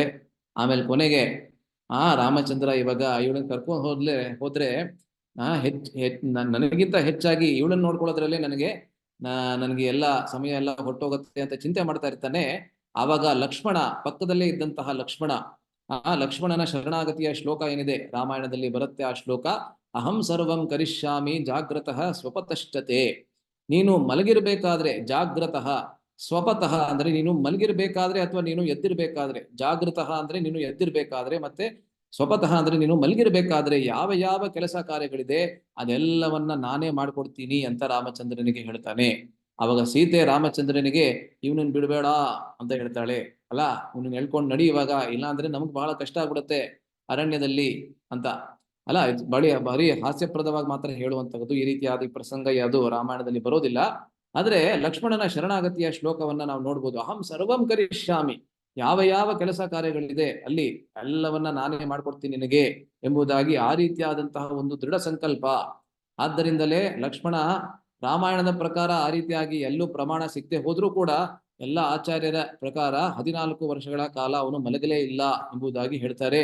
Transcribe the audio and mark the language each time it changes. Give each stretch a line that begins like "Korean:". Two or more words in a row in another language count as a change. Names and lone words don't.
Kannada: ಆಮೇಲೆ ಕೊನೆಗೆ ರಾಮಚಂದ್ರ ಇವಾಗ ಇವಳನ್ನ ಕರ್ಕೊಂಡು ಹೋದ್ರೆ ನನಗಿಂತ ಹೆಚ್ಚಾಗಿ ಇವಳನ್ನ ನೋಡ್ಕೊಳ್ಳೋದ್ರಲ್ಲೇ ನನಗೆ ಎಲ್ಲ ಸಮಯ ಎಲ್ಲ ಹೊಟ್ಟೋಗುತ್ತೆ ಅಂತ ಚಿಂತೆ ಮಾಡ್ತಾ ಇರ್ತಾನೆ. ಆವಾಗ ಲಕ್ಷ್ಮಣ ಪಕ್ಕದಲ್ಲೇ ಇದ್ದಂತಹ ಲಕ್ಷ್ಮಣನ ಶರಣಾಗತಿಯ ಶ್ಲೋಕ ಏನಿದೆ ರಾಮಾಯಣದಲ್ಲಿ ಬರುತ್ತೆ, ಆ ಶ್ಲೋಕ,
Sanskrit: ಅಹಂ ಸರ್ವಂ ಕರಿಷ್ಯಾಮಿ ಜಾಗ್ರತಃ ಸ್ವಪತಶ್ಚತೆ.
Kannada: ನೀನು ಮಲಗಿರ್ಬೇಕಾದ್ರೆ
Sanskrit: ಜಾಗ್ರತಃ, ಸ್ವಪತಃ
Kannada: ಅಂದ್ರೆ ನೀನು ಮಲಗಿರ್ಬೇಕಾದ್ರೆ ಅಥವಾ ನೀನು ಎದ್ದಿರ್ಬೇಕಾದ್ರೆ, ಜಾಗೃತಃ ಅಂದ್ರೆ ನೀನು ಎದ್ದಿರ್ಬೇಕಾದ್ರೆ, ಮತ್ತೆ ಸ್ವಪತಃ ಅಂದ್ರೆ ನೀನು ಮಲಗಿರ್ಬೇಕಾದ್ರೆ ಯಾವ ಯಾವ ಕೆಲಸ ಕಾರ್ಯಗಳಿದೆ ಅದೆಲ್ಲವನ್ನ ನಾನೇ ಮಾಡ್ಕೊಡ್ತೀನಿ ಅಂತ ರಾಮಚಂದ್ರನಿಗೆ ಹೇಳ್ತಾನೆ. ಅವಾಗ ಸೀತೆ ರಾಮಚಂದ್ರನಿಗೆ ಇವನನ್ನ ಬಿಡಬೇಡ ಅಂತ ಹೇಳ್ತಾಳೆ. ಅಲ್ಲ ಇವನನ್ನ ಹೇಳ್ಕೊಂಡು ನಡಿ ಇವಾಗ, ಇಲ್ಲ ಅಂದ್ರೆ ನಮ್ಗೆ ಬಹಳ ಕಷ್ಟ ಆಗ್ಬಿಡುತ್ತೆ ಅರಣ್ಯದಲ್ಲಿ ಅಂತ. ಅಲ್ಲ ಭಾರಿ ಹಾಸ್ಯಪ್ರದವಾಗಿ ಮಾತ್ರ ಹೇಳುವಂತದ್ದು, ಈ ರೀತಿಯಾದ ಪ್ರಸಂಗ ಯಾವುದು ರಾಮಾಯಣದಲ್ಲಿ ಬರೋದಿಲ್ಲ. ಆದ್ರೆ ಲಕ್ಷ್ಮಣನ ಶರಣಾಗತಿಯ ಶ್ಲೋಕವನ್ನ ನಾವು ನೋಡ್ಬೋದು.
Sanskrit: ಅಹಂ ಸರ್ವಂ ಕರಿಷ್ಯಾಮಿ,
Kannada: ಯಾವ ಯಾವ ಕೆಲಸ ಕಾರ್ಯಗಳಿದೆ ಅಲ್ಲಿ ಎಲ್ಲವನ್ನ ನಾನೇ ಮಾಡ್ಕೊಡ್ತೀನಿ ನಿನಗೆ ಎಂಬುದಾಗಿ ಆ ರೀತಿಯಾದಂತಹ ಒಂದು ದೃಢ ಸಂಕಲ್ಪ. ಆದ್ದರಿಂದಲೇ ಲಕ್ಷ್ಮಣ ರಾಮಾಯಣದ ಪ್ರಕಾರ ಆ ರೀತಿಯಾಗಿ ಎಲ್ಲೂ ಪ್ರಮಾಣ ಸಿಗದೆ ಹೋದ್ರೂ ಕೂಡ ಎಲ್ಲ ಆಚಾರ್ಯರ ಪ್ರಕಾರ 14 ವರ್ಷಗಳ ಕಾಲ ಅವನು ಮಲಗಲೇ ಇಲ್ಲ ಎಂಬುದಾಗಿ ಹೇಳ್ತಾರೆ.